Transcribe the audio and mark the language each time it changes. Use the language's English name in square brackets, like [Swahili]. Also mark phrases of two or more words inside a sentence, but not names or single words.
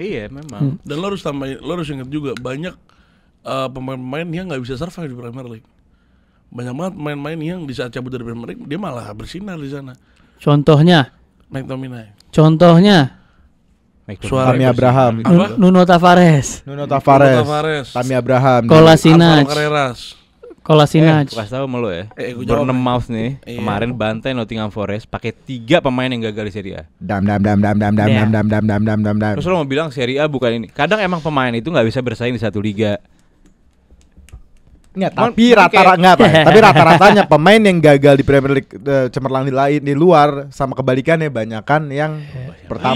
[Indonesian] Iya memang. Dan lo harus ingat juga banyak pemain-pemain yang nggak bisa survive di Premier League. Banyak banget pemain-pemain yang di saat cabut dari Premier League dia malah bersinar di sana. Contohnya McTominay. Suarez. Tammy Abraham, Apa? Nuno Tavares, Nuno Tavares, Tammy Abraham, Kolasinac, Alvaro Carreras. Kolasinac. Kasih tahu sama lo ya. Gua jawab. Bournemouth nih Iya. kemarin bantai Nottingham Forest pakai 3 pemain yang gagal di Serie A. dam. Terus lo mau bilang Serie A bukan ini. Kadang emang pemain itu nggak bisa bersaing di satu liga. Nggak, Cuman tapi kayak- tapi rata-ratanya pemain yang gagal di Premier League cemerlang di luar sama kebalikannya banyakan yang pertama.